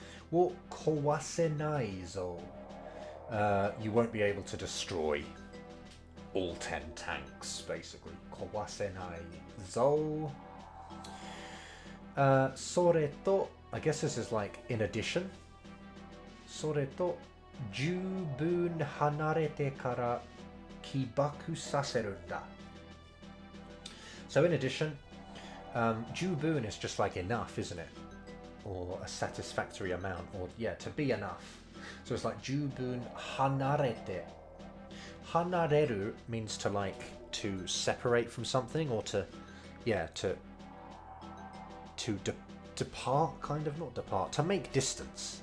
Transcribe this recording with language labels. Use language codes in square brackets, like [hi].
[ja] Wo kawasenai zo. [en] You won't be able to destroy all 10 tanks, basically. [ja] Kawasenai zo. Sore to, [en] I guess this is like in addition. [ja] それと十分離れてから起爆させるんだ。 [en] So in addition, 十分 is just like enough, isn't it? Or a satisfactory amount, or yeah, to be enough. So it's like [ja] 十分離れて. [en] 離れる means to like to separate from something or to yeah to depart, kind of, not depart, to make distance.